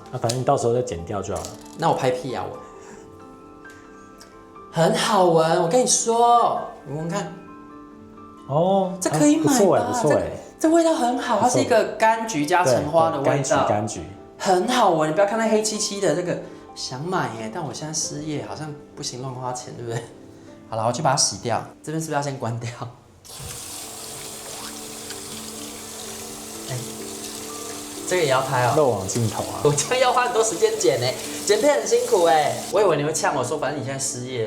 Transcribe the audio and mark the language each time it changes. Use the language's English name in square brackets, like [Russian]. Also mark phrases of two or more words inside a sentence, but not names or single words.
[Chinese] 反正你到時候再剪掉就好了。那我拍屁啊我。很好聞，我跟你說，你聞看。這可以買吧？不錯這味道很好，它是一個柑橘加橙花的味道，柑橘很好聞。你不要看它黑漆漆的，這個想買但我現在失業，好像不行亂花錢，對不對？好了，我去把它洗掉。這邊是不是要先關掉？這個也要拍漏網鏡頭啊！我這樣要花很多時間剪剪片很辛苦我以為你會嗆我說，反正你現在失業，